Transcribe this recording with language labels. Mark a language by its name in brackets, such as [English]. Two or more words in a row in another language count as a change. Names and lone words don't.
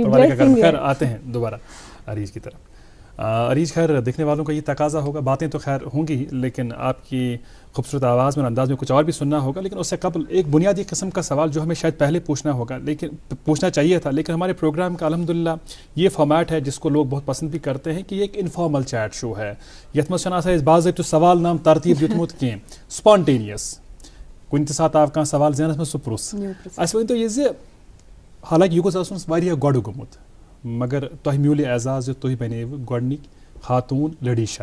[Urdu] خیر آتے ہیں دوبارہ عریض کی طرف. عریض خیر دیکھنے والوں کا یہ تقاضا ہوگا باتیں تو خیر ہوں گی لیکن آپ کی خوبصورت آواز میں انداز میں کچھ اور بھی سننا ہوگا لیکن اس سے قبل ایک بنیادی قسم کا سوال جو ہمیں شاید پہلے پوچھنا ہوگا لیکن پوچھنا چاہیے تھا لیکن ہمارے پروگرام کا الحمدللہ یہ فارمیٹ ہے جس کو لوگ بہت پسند بھی کرتے ہیں کہ یہ ایک [English] informal chat show [Urdu] ہے. [Kashmiri] یتھ منٛز چھنہٕ آسان أسۍ باضٲبطہٕ سوال نام ترتیٖب دیُتمُت کینٛہہ سپانٹینیس کُنہِ تہِ ساتہٕ آو کانٛہہ سوال ذہنس منٛز سُہ پرُژھ. اَسہِ ؤنۍتو یہِ زِ حالانکہِ یہِ گوٚژھ آسُن واریاہ گۄڈٕ گوٚمُت مگر تۄہہِ میوٗل یہِ اعزاز زِ تُہۍ بنیوٕ گۄڈنِکۍ خاتوٗن لڈیشا.